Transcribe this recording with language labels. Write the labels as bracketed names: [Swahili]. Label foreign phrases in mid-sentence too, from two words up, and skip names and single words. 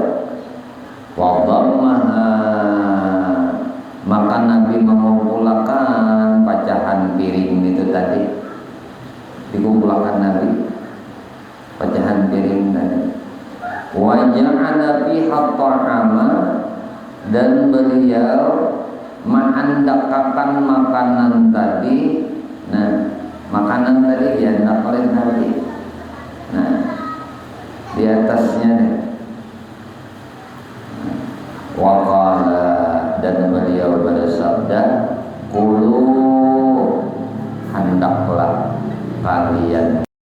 [Indonesian] Wadhammaha, maka Nabi mengumpulkan pecahan piring itu tadi. Dikumpulkan Nabi pecahan piring tadi. [Arabic] Waja'ala fiha ta'ama, [Indonesian] dan beliau mengandakakan makanan tadi. Nah, makanan tadi diandak oleh Nabi. Nah, di atasnya nih. Waqala, dan beliau bersabda, kulu, hendaklah kalian.